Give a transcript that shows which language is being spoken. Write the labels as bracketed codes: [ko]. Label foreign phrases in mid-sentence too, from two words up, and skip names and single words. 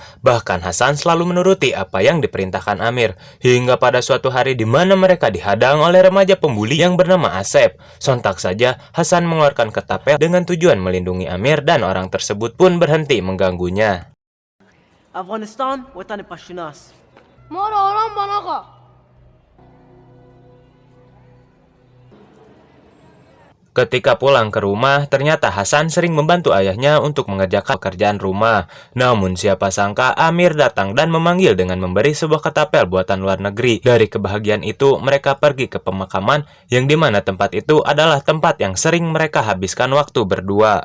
[id] Bahkan Hasan selalu menuruti apa yang diperintahkan Amir. Hingga pada suatu hari di mana mereka dihadang oleh remaja pembuli yang bernama Asep. Sontak saja Hasan mengeluarkan ketapel dengan tujuan melindungi Amir dan orang tersebut pun berhenti mengganggunya. [fa] Afghanistan وطن پشتوناست. ما رو آرام بان آقا. [id] Ketika pulang ke rumah, ternyata Hasan sering membantu ayahnya untuk mengerjakan pekerjaan rumah. Namun siapa sangka Amir datang dan memanggil dengan memberi sebuah ketapel buatan luar negeri. Dari kebahagiaan itu, mereka pergi ke pemakaman yang dimana tempat itu adalah tempat yang sering mereka habiskan waktu berdua.